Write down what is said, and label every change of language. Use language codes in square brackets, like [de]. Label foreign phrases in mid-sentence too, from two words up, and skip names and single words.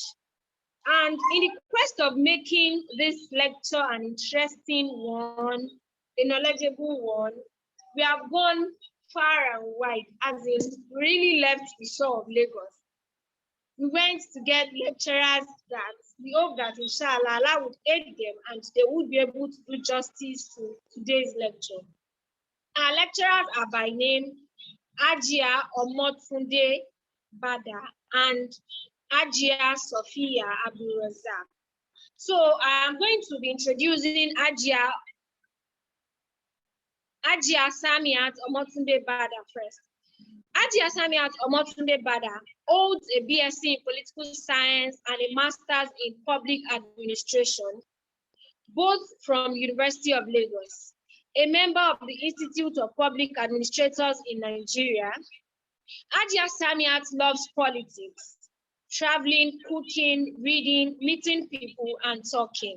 [en] And in the quest of making this lecture an interesting one, a knowledgeable one, we have gone far and wide, as in really left the shore of Lagos. We went to get lecturers that we hope that [ar] إن شاء الله الله [en] would aid them and they would be able to do justice to today's lecture. Our lecturers are by name Hajia Omotunde Bada and Hajia Safiyyah AbdurRazaq. So I am going to be introducing Hajia Samiat Omotunde Bada first. Hajia Samiat Omotunde Bada holds a BSc in Political Science and a Master's in Public Administration, both from University of Lagos. A member of the Institute of Public Administrators in Nigeria, Hajia Samiat loves politics, traveling, cooking, reading, meeting people, and talking.